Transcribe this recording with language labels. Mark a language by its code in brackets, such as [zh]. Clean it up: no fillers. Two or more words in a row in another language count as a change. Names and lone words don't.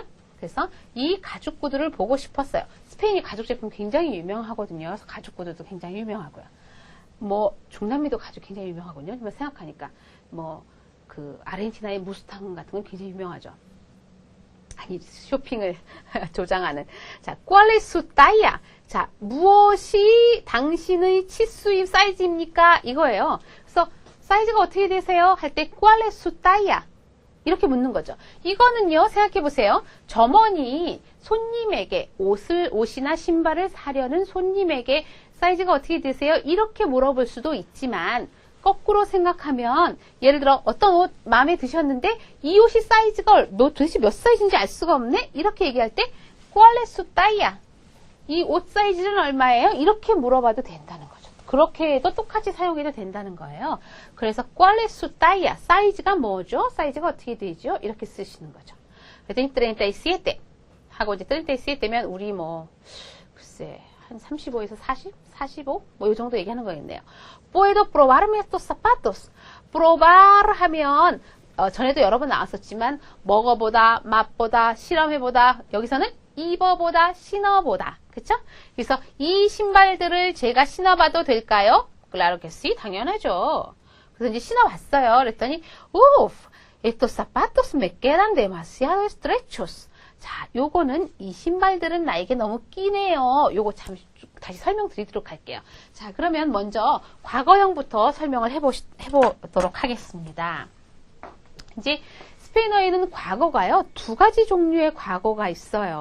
[ko] 그래서 이 가죽 구두를 보고 싶었어요. 스페인이 가죽 제품 굉장히 유명하거든요. 그래서 가죽 구두도 굉장히 유명하고요. 뭐 중남미도 가죽 굉장히 유명하거든요. 생각하니까 뭐 그 아르헨티나의 무스탕 같은 건 굉장히 유명하죠. 아니 쇼핑을 조장하는. 자, [es] ¿cuál es su talla? [ko] 자, 무엇이 당신의 치수입 사이즈입니까? 이거예요. 그래서 사이즈가 어떻게 되세요? 할 때 [es] ¿cuál es su talla? [ko] 이렇게 묻는 거죠. 이거는요, 생각해 보세요. 점원이 손님에게 옷이나 신발을 사려는 손님에게 사이즈가 어떻게 되세요? 이렇게 물어볼 수도 있지만 거꾸로 생각하면 예를 들어 어떤 옷 마음에 드셨는데 이 옷이 사이즈가 도대체 몇 사이즈인지 알 수가 없네? 이렇게 얘기할 때 [es] ¿cuál es su talla? [ko] 이 옷 사이즈는 얼마예요? 이렇게 물어봐도 된다는 거죠. 그렇게 해도 똑같이 사용해도 된다는 거예요. [es] 그래서 ¿cuál es su talla? [ko] 사이즈가 뭐죠? 사이즈가 어떻게 되죠? 이렇게 쓰시는 거죠. 그랬더니 37 하고 이제 37면 우리 뭐 글쎄 한 35에서 40? 45? 뭐 이 정도 얘기하는 거겠네요. [es] Puedo probarme estos zapatos. [ko] probar 하면 전에도 여러 번 나왔었지만 먹어보다, 맛보다, 실험해보다 여기서는 입어보다, 신어보다. 그쵸? 그래서 이 신발들을 제가 신어봐도 될까요? [es] Claro que sí, [ko] 당연하죠. 그래서 이제 신어봤어요. [es] 그랬더니 Uf, estos zapatos me quedan demasiado estrechos. [ko] 자, 요거는 이 신발들은 나에게 너무 끼네요. 요거 다시 설명드리도록 할게요. 자, 그러면 먼저 과거형부터 설명을 해보도록 하겠습니다. 이제 스페인어에는 과거가요, 두 가지 종류의 과거가 있어요.